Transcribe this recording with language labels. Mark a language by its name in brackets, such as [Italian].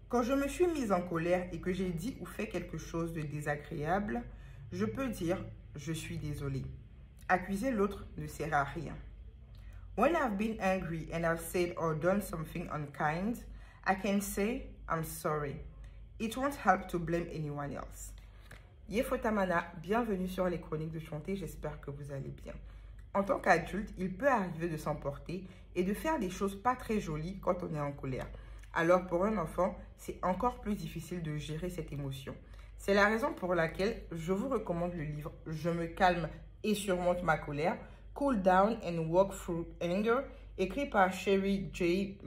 [French] Quand je me suis mise en colère et que j'ai dit ou fait quelque chose de désagréable, je peux dire « je suis désolée ». Accuser l'autre ne sert à rien. [English] When I've been angry and I've said or done something unkind, I can say I'm sorry. It won't help to blame anyone else. [French] Yefotamana, bienvenue sur les Chroniques de Chanté, j'espère que vous allez bien. En tant qu'adulte, il peut arriver de s'emporter et de faire des choses pas très jolies quand on est en colère. Alors pour un enfant, c'est encore plus difficile de gérer cette émotion. C'est la raison pour laquelle je vous recommande le livre « Je me calme et surmonte ma colère » Cool Down and Walk Through Anger, écrit par Sherry J.